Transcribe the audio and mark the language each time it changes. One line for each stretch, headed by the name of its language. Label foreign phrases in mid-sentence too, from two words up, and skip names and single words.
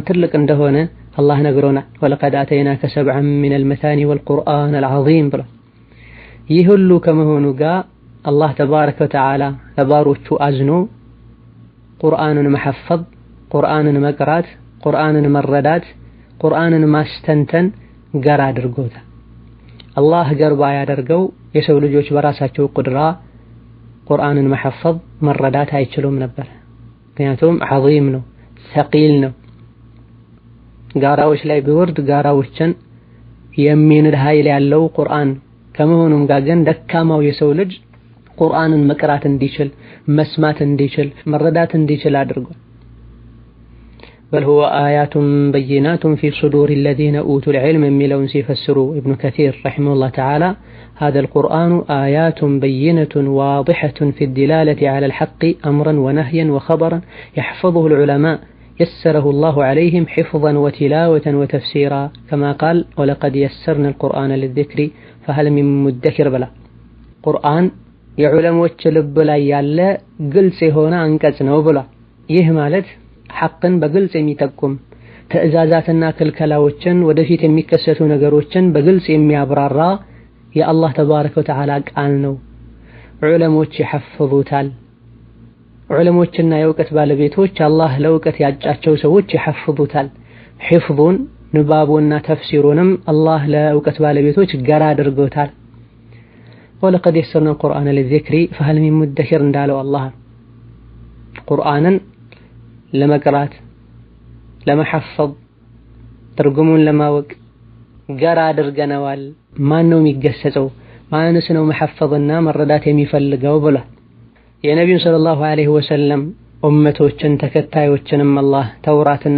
Amharic: ትልቅ እንደሆነ አላህ ነግሮናል።
Arabic: ولقد آتيناك سبعا من المثاني والقرآن العظيم
Amharic: ብሏል። ይህ ሁሉ ከመሆኑ ጋር አላህ
Arabic: تبارك وتعالى
Amharic: ለባሮቹ አዝኖ ቁርአንን መሐፈዝ፣ ቁርአንን መቅራት፣ ቁርአንን መረዳት፣ ቁርአንን ማስተንተን ገር አድርጎታል። አላህ ገር ባያደርገው የሰው ልጆች በራሳቸው ቁድራ ቁርአንን መሐፈዝ መረዳት አይችሉም ነበር። ምክንያቱም ዐዚም ነው፣ ሰቂል ነው። ጋራዎች ላይ ቢወርድ ጋራዎችን የሚንድ ኃይል ያለው ቁርአን ከመሆኑም ጋር ግን ደካማው የሰው ልጅ ቁርአንን መቅራት እንዲችል መስማት እንዲችል መረዳት እንዲችል አድርጓል።
Arabic: بل هو آيات بينات في صدور الذين أوتوا العلم
Amharic: የሚለውን ሲፈስሩ
Arabic: ابن كثير رحمه الله تعالى هذا القرآن آيات بينة واضحة في الدلالة على الحق أمرا ونهيا وخبرا يحفظه العلماء يسره الله عليهم حفظا وتلاوة وتفسيرا كما قال ولقد يسرنا القرآن للذكر فهل من مدكر بلا قرآن
Amharic: የዑለሞች ልብ ላይ ያለ ግልጽ የሆነ አንቀጽ ነው ብሏል። ይህ ማለት ሐቅን በግልጽ የሚጠቁም ትዕዛዛትና ክልከላዎችን ወደፊት የሚከሰቱ ነገሮችን በግልጽ የሚያብራራ የአላህ
Arabic: تبارك وتعالى
Amharic: ቃል ነው። ዑለሞች ይሐፍዙታል። ዑለሞችና የእውቀት ባለቤቶች አላህ ለእውቀት ያጫቸው ሰዎች ይሐፍዙታል። ሒፍዙን ንባቡና ተፍሲሩንም አላህ ለእውቀት ባለቤቶች ገራ አድርጎታል።
Arabic: ولقد يسرنا القرآن للذكر فهل من مدكر
Amharic: እንዳለው አላህ ቁርአንን ለመቅራት ለመሐፈዝ ትርጉሙን ለማወቅ ገራ አድርገነዋል። ማን ነው የሚገሰጸው? ማንስ ነው መሐፈዝና መረዳት የሚፈልገው ብሏል። የነቢዩን
Arabic: صلى الله عليه وسلم
Amharic: ኡመቶችን ተከታዮችንም አላህ ተውራትና